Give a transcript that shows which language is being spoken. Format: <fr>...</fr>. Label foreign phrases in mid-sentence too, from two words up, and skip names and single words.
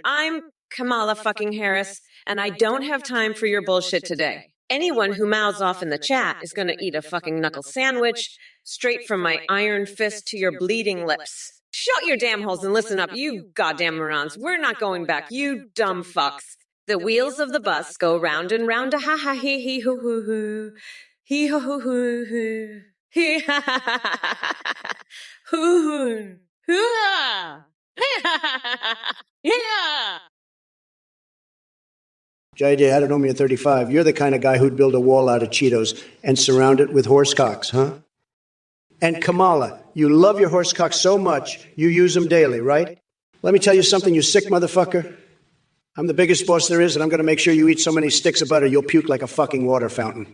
<en>I'm Kamala fucking Harris, and I don't have time for your bullshit today. Anyone who mouths off in the chat is going to eat a fucking knuckle sandwich straight from my iron fist to your bleeding lips. Shut your damn holes and listen up, you goddamn morons. We're not going back, you dumb fucks. The wheels of the bus go round and round, ha ha hee hee hoo hoo hoo. Hee hoo hoo hoo hoo. Hee ha ha ha ha ha. Hoo hoo. Hoo ha. Hee ha ha ha ha. Yeah. J.D. Adenomia 35, you're the kind of guy who'd build a wall out of Cheetos and surround it with horse cocks, huh? And Kamala, you love your horse cocks so much, you use them daily, right? Let me tell you something, you sick motherfucker. I'm the biggest boss there is, and I'm going to make sure you eat so many sticks of butter you'll puke like a fucking water fountain.</en>